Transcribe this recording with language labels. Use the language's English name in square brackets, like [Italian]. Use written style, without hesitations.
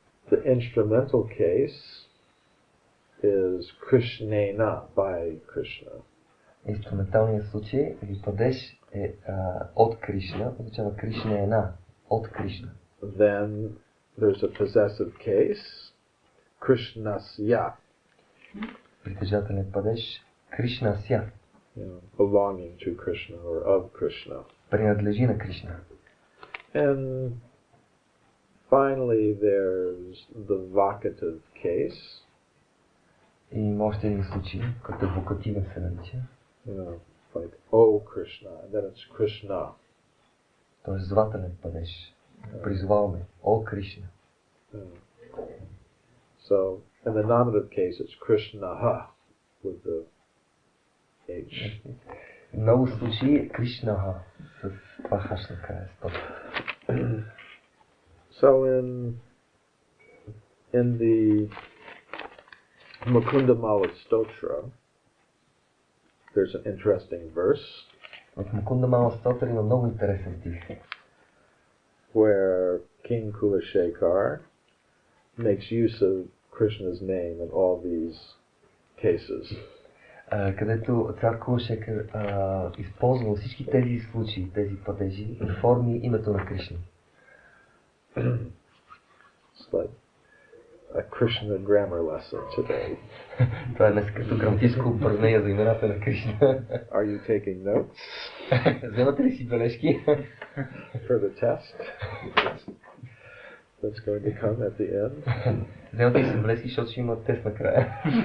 [English] The instrumental case is Krishnena, by Krishna. [Bulgarian] Инструменталният случай или падеж е от Кришна, означава Кришнена, от Кришна. [English] Then there's a possessive case, Krishnasya. [Bulgarian] Притежателен падеж Кришнася. [English] Belonging to Krishna or of Krishna. [Bulgarian] Принадлежи на Кришна. [English] And finally there's the vocative case. [Bulgarian] И има още един случай, който е вокативен се нарича. [English] Like, oh Krishna, and then it's Krishna. [Bulgarian] Тоест звателен падеж. Призоваваме, о Кришна. [English] So, in the nominative case, it's Krishna with the H. [Bulgarian] В много случаи Кришна с това хаш накрая. [English] So in the Mukundamala Stotra, there's an interesting verse. [Bulgarian] В Мукундамала Стотра има много интересен стих. [English] Where King Kulashekar makes use of Krishna's name in all these cases. [Bulgarian] Където цар Кулашекар използва всички тези случаи, тези падежи и форми името на Кришна. [English] It's like a Krishna grammar lesson today. [Bulgarian] Това е днес като граматическо упражнение за имената на Кришна. [English] Are you taking notes? [Bulgarian] Вземате ли си бележки? [English] For the test? That's going to come at the end. [Bulgarian] Вземате ли си бележки, защото ще има тест накрая.